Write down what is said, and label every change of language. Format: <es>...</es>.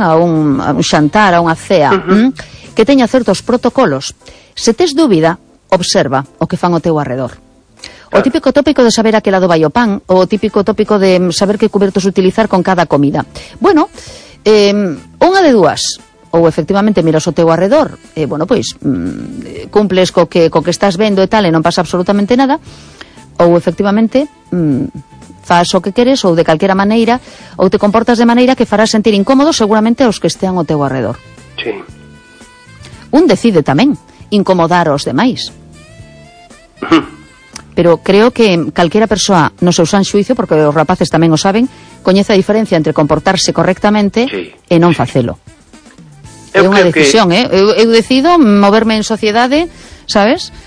<gl>A un xantar, a unha cea, que teña certos protocolos, se tes dúbida, observa o que fan o teu arredor. Claro.</gl> <es>O típico tópico de saber a qué lado va el pan, o típico tópico de saber qué cubiertos utilizar con cada comida.</es> <gl>Bueno, unha de dúas. Ou efectivamente miras o teu arredor, bueno, pois, cumples co que estás vendo e tal, e non pasa absolutamente nada, ou efectivamente faz o que queres, ou de calquera maneira, ou te comportas de maneira que farás sentir incómodo seguramente aos que estean o teu arredor.</gl> <es>Sí.</es> <gl>Un decide tamén incomodar aos demais. Pero creo que calquera persoa, no se usan xuicio, porque os rapaces tamén o saben, coñece a diferencia entre comportarse correctamente</gl> <es>sí,</es> <gl>e non</gl> <es>sí.</es> <gl>facelo. É unha decisión, que... Eu decido moverme en sociedade, sabes?</gl>